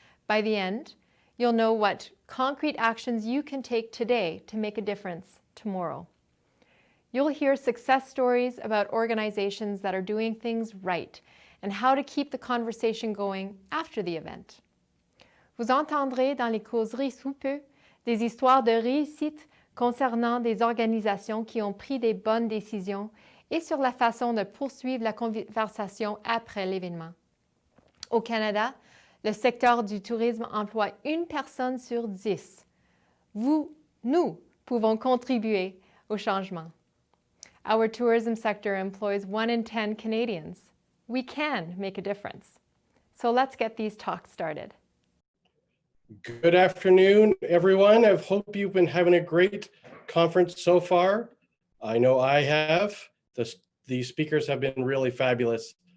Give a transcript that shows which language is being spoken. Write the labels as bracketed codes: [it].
[en] By the end, you'll know what concrete actions you can take today to make a difference tomorrow. You'll hear success stories about organizations that are doing things right and how to keep the conversation going after the event. [fr] Vous entendrez dans les causeries sous peu des histoires de réussite concernant des organisations qui ont pris des bonnes décisions et sur la façon de poursuivre la conversation après l'événement. Au Canada, le secteur du tourisme emploie une personne sur 10. Nous pouvons contribuer au changement. [en] Our tourism sector employs 1 in 10 Canadians. We can make a difference. So let's get these talks started. Good afternoon, everyone. I hope you've been having a great conference so far. I know I have. The speakers have been really fabulous.